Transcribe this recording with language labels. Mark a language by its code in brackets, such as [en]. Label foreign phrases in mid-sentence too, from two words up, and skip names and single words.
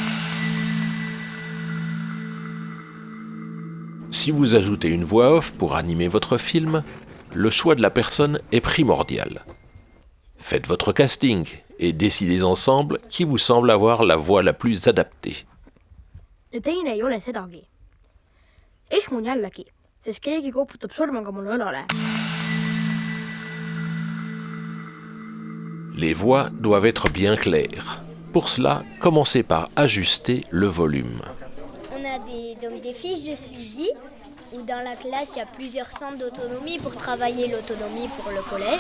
[fr] Si vous ajoutez une voix off pour animer votre film, le choix de la personne est primordial. Faites votre casting et décidez ensemble qui vous semble avoir la voix la plus adaptée. [et] Ja teine ei ole sedagi. Ehmun jällegi, sest keegi koputab sormega mulle õlale. [fr] Les voix doivent être bien claires. Pour cela, commencez par ajuster le volume. On a donc des fiches de suivi où dans la classe il y a plusieurs centres d'autonomie pour travailler l'autonomie pour le collège.